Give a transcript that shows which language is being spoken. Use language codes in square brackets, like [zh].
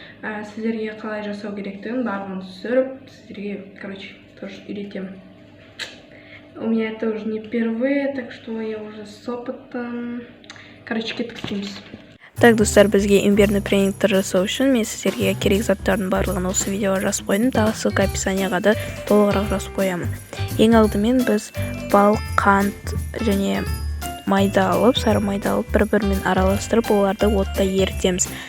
[kk] Сіздерге қалай жасау керектігін барлығын түсіріп, сіздерге, [ru] короче, тоже [kk] үйретемін. [ru] У меня это уже не впервые, так что я уже с опытом. [kk] Короче, кеттік дейміз. Так, достар, бізге имбирный пряниктер жасау үшін мен сіздерге керек заттардың барлығын осы видеоға жазып қойдым. Тағы ссылка описанияға да толығырақ жазып қоямын. Ең алдымен біз бал, қант және майды алып, сары майды алып, бір-бірімен араластырып, оларды отта ерітеміз.